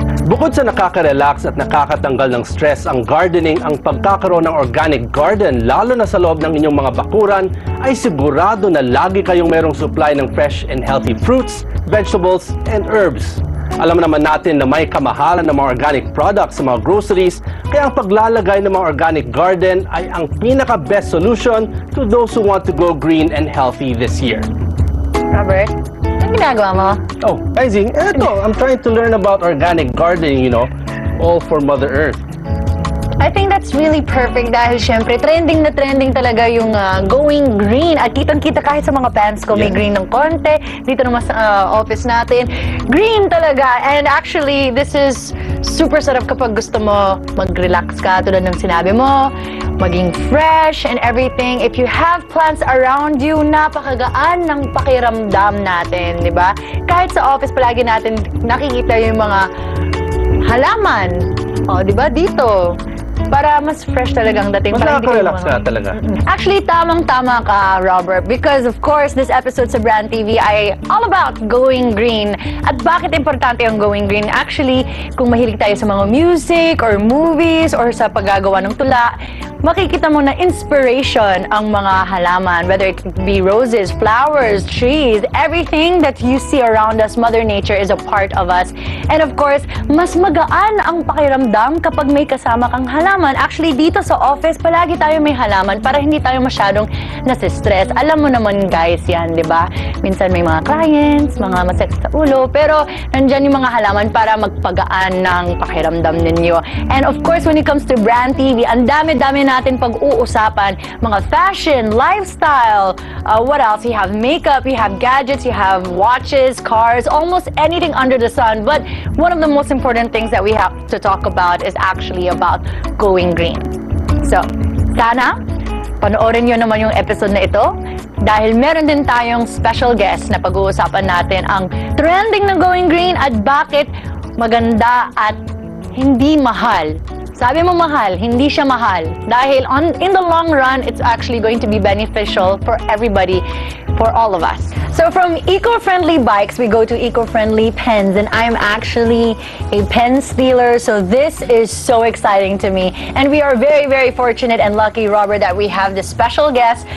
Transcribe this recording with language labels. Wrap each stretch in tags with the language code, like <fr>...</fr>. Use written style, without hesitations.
<tl>Bukod sa nakaka-relax at nakakatanggal ng stress ang gardening, ang pagkakaroon ng organic garden, lalo na sa loob ng inyong mga bakuran, ay sigurado na lagi kayong merong supply ng</tl> <en>fresh and healthy fruits, vegetables, and herbs.</en> <tl>Alam naman natin na may kamahalan ng mga organic products sa mga groceries, kaya ang paglalagay ng mga organic garden ay ang pinaka-best solution</tl> <en>to those who want to go green and healthy this year.</en> <tl>Robert, anong ginagawa mo?</tl> <en>Oh, Izing, eto, I'm trying to learn about organic gardening, you know, all for Mother Earth. I think that's really perfect</en> <tl>dahil syempre</tl> <en>trending na trending talaga yung going green.</en> <tl>At kitang-kita kahit sa mga pants ko, may green ng konti. Dito naman sa office natin, green talaga.</tl> <en>And actually, this is super</en> <tl>sarap kapag gusto mo mag-relax ka tulad ng sinabi mo, maging</tl> <en>fresh and everything. If you have plants around you,</en> <tl>napakagaan ng pakiramdam natin, di ba? Kahit sa office, palagi natin nakikita yung mga halaman. O, di ba? Dito. Para mas fresh talagang dating. Mas nakaka-relax ka talaga.</tl> <en>Actually,</en> <tl>tamang-tama ka,</tl> <en>Robert. Because of course, this episode sa Brand TV ay all about going green.</en> <tl>At bakit importante ang going green? Actually, kung mahilig tayo sa mga music or movies or sa paggagawa ng tula, makikita mo na inspiration ang mga halaman.</tl> <en>Whether it be roses, flowers, trees, everything that you see around us, Mother Nature is a part of us. And of course,</en> <tl>mas magaan ang pakiramdam kapag may kasama kang halaman. Actually, dito sa office, palagi tayo may halaman para hindi tayo masyadong nasistress. Alam mo naman guys yan, di ba? Minsan may mga clients, mga masakit sa ulo, pero nandyan yung mga halaman para magpagaan ng pakiramdam ninyo.</tl> <en>And of course, when it comes to Brand TV,</en> <tl>ang dami-dami natin pag-uusapan.</tl> <en>Mga fashion, lifestyle, what else? You have makeup, you have gadgets, you have watches, cars, almost anything under the sun. But one of the most important things that we have to talk about is actually about going green.</en> <tl>So, sana panoorin nyo naman yung episode na ito dahil meron din tayong special guest na pag-uusapan natin ang trending ng going green at bakit maganda at hindi mahal. Sabi mo mahal, hindi siya mahal. Dahil</tl> <en>in the long run, it's actually going to be beneficial for everybody, for all of us. So from eco-friendly bikes, we go to eco-friendly pens. And I'm actually a pen stealer, so this is so exciting to me. And we are very, very fortunate and lucky, Robert, that we have this special guest.</en>